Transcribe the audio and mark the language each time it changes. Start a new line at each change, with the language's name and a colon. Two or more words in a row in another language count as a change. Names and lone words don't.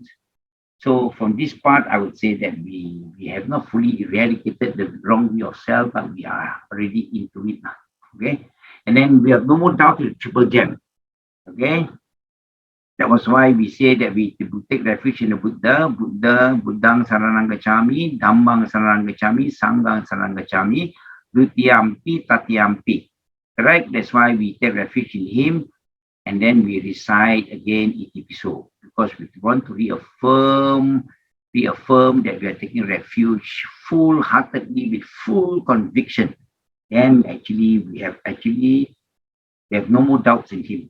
English: So from this part, I would say that we have not fully eradicated the wrong view of self, but we are already into it now. Okay, and then we have no more doubt in the triple gem. Okay, that was why we say that we take refuge in the
Pali: Buddhang Saranang Gacchami, Dhammang Saranang Gacchami, Sanghang Saranang Gacchami, Dutiyampi, Tatiyampi.
English: Correct? That's why we take refuge in him, and then we recite again Itipiso, because we want to reaffirm that we are taking refuge full-heartedly with full conviction. And actually, we have no more doubts in him.